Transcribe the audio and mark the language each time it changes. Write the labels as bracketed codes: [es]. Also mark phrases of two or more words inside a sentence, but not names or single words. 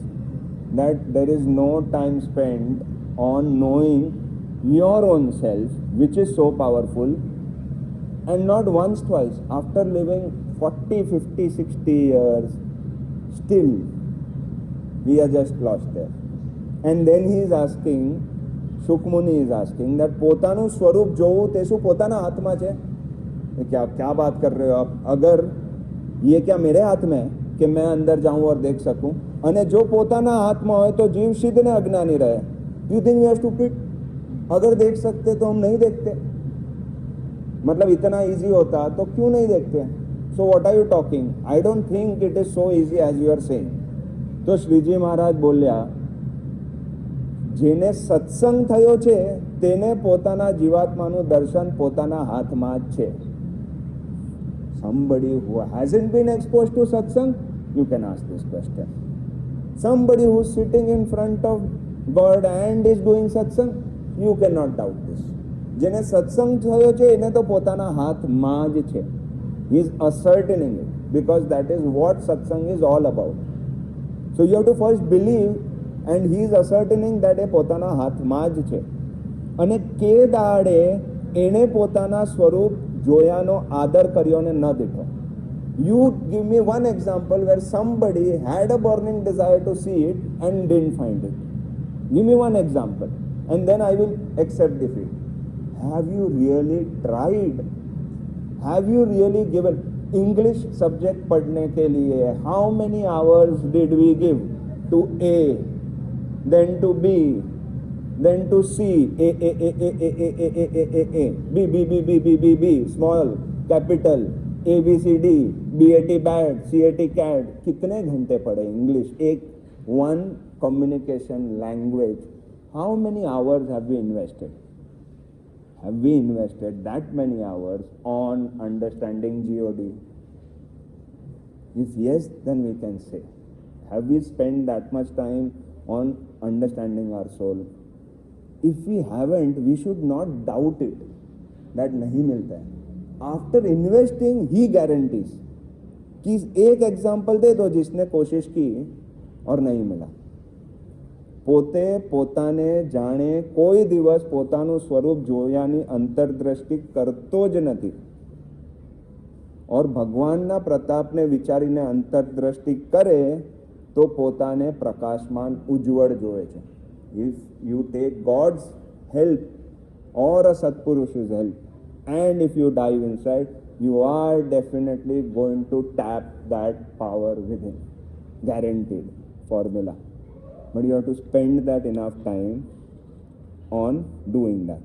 [en] That there is no time spent on knowing your own self, which is so powerful, and not once, twice. After living 40, 50, 60 years, still we are just lost there. And then he is asking, Shukmuni is asking that [gu] પોતાનું સ્વરૂપ જોવું તે શું પોતાના હાથમાં છે? [hi] क्या बात कर रहे हो आप? अगर ये क्या मेरे हाथ में है कि मैं अंदर जाऊं और देख सकूं? [gu] અને જો પોતાના હાથમાં હોય તો જીવ સિદ્ધ ને અજ્ઞાની રહે. [en] You think we are stupid? [hi] अगर देख सकते तो हम नहीं देखते, मतलब इतना इजी होता तो क्यों नहीं देखते? [en] So what are you talking? I don't think it is so easy as you are saying. [gu] तो શ્રીજી મહારાજ બોલ્યા, જેને સત્સંગ થયો છે તેને પોતાના જીવાત્માનું દર્શન પોતાના હાથમાં જ છે. [en] Somebody who hasn't been exposed to satsang, you can ask this question. Somebody who is sitting in front of God and is doing satsang, you cannot doubt this. [gu] જેને સત્સંગ થયો છે એને તો પોતાના હાથમાં જ છે. [en] He is ascertaining it because that is what satsang is all about. So you have to first believe, and he is ascertaining that [gu] એ પોતાના હાથમાં જ છે. અને કે દાડે એણે પોતાના સ્વરૂપ જોયાનો આદર કર્યો ને ન દીઠો. [en] You give me one example where somebody had a burning desire to see it and didn't find it. Give me one example and then I will accept defeat. Have you really tried? Have you really given? English subject [hi] पढ़ने के लिए [en] how many hours did we give to A, then to B, then to C, A, B, B, B, B, B, B, B, small, capital, A, B, C, D, BAT bad, CAT cat. [hi] कितने घंटे पढ़े इंग्लिश? [en] एक one communication language. How many hours have we invested? Have we invested that many hours on understanding God? If yes, then we can say, have we spent that much time on understanding our soul? If we haven't, we should not doubt it that [hi] नहीं मिलता है. [en] After investing, he guarantees. [hi] कि एक एग्जाम्पल दे दो जिसने कोशिश की और नहीं मिला. [gu] પોતે પોતાને જાણે કોઈ દિવસ પોતાનું સ્વરૂપ જોયાની અંતરદ્રષ્ટિ કરતો જ નથી, और ભગવાનના પ્રતાપને વિચારીને અંતરદ્રષ્ટિ કરે તો પોતાને પ્રકાશમાન ઉજ્જવળ જોવે છે. [en] If you take God's help or a Satpurusha's help and if you dive inside, you are definitely going to tap that power within. Guaranteed formula. But you have to spend that enough time on doing that.